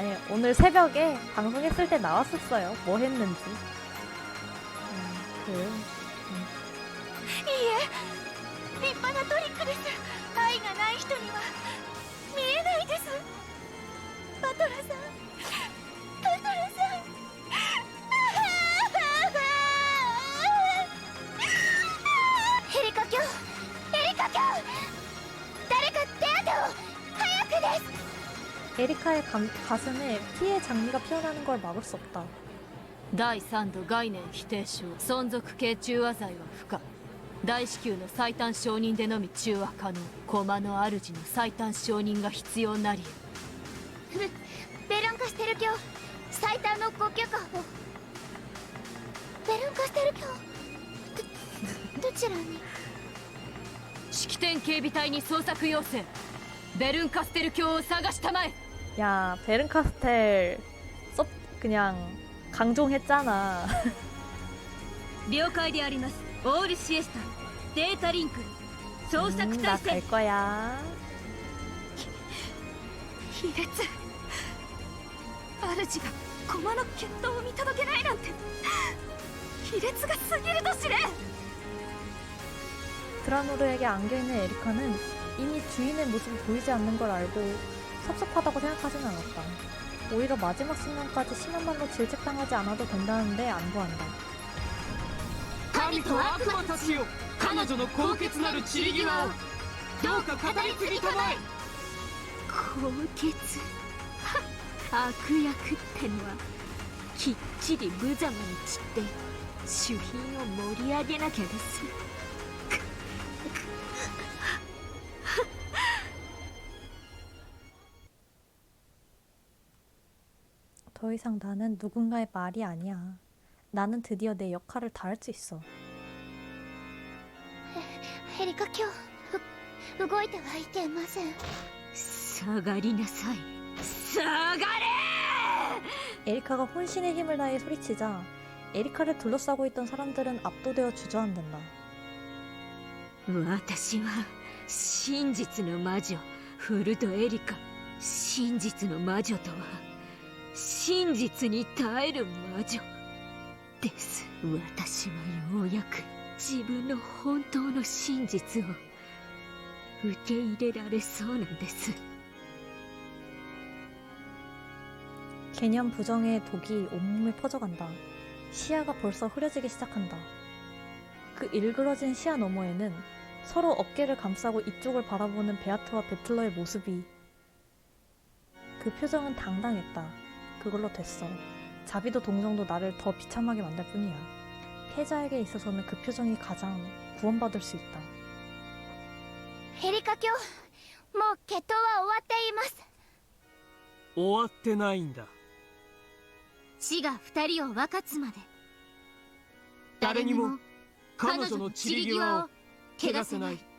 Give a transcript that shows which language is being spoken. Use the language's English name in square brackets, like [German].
[Korean] 오늘 새벽에 방송했을 때 나왔었어요. 뭐 했는지. [Japanese] いいえ、立派なトリックです。愛がない人には見えないです。バトラさん、エリカ卿、誰か手当てを早くです。 [Korean] 에리카의 가슴에 피의 장미가 피어나는 걸 막을 수 없다. [Japanese] 第3度概念否定症存続系中和剤は不可。大至急の最短承認でのみ中和可能。駒の主の最短承認が必要なり。ベルンカステル卿、最短のご許可を。ベルンカステル卿、どちらに？式典警備隊に捜索要請。ベルンカステル卿を探したまえ。 [Korean] 야, 베른카스텔 썩 그냥 강종했잖아. [Japanese] 了解であります。オールシエスタデータリンク捜索 [Korean] 나 갈 [Japanese] 制。 [Korean] 거야. [Japanese] 卑劣。主が駒の決闘を見届けないなんて卑劣が過ぎると知れ。 [Korean] 드라노르에게 안겨있는 에리카는 이미 주인의 모습이 보이지 않는 걸 알고 섭섭하다고 생각하진 않았다. 오히려 마지막 순간까지 심한 말로 질책당하지 않아도 된다는데 안도한다. [Japanese] 神と悪魔たちよ、彼女の高潔なる散り際をどうか語り継ぎたまえ。高潔悪役ってのはきっちり無様に散って主品を盛り上げなきゃです。 [Korean] 더 이상 나는 누군가의 말이 아니야. 나는 드디어 내 역할을 다할 수 있어. [Japanese] エリカ今日動いてはいけません。下がりなさい。下がれ！ [Korean] 에리카가 혼신의 힘을 다해 소리치자 에리카를 둘러싸고 있던 사람들은 압도되어 주저앉는다. [Japanese] 私は真実の魔女フルトエリカ。真実の魔女とは真実に耐える魔女です。私はようやく自分の本当の真実を受け入れられそうなんです。 [Korean] 개념 부정의 독이 온몸에 퍼져간다. 시야가 벌써 흐려지기 시작한다. 그 일그러진 시야 너머에는 서로 어깨를 감싸고 이쪽을 바라보는 베아트와 배틀러의 모습이. 그 표정은 당당했다. 그걸로 됐어. 자비도 동정도 나를 더 비참하게 만들 뿐이야. 패자에게 있어서는 그 표정이 가장 구원받을 수 있다. [Japanese] エリカ今日もう決闘は終わっています。終わってないんだ。死が二人を分かつまで誰にも彼女の散り際を汚せない。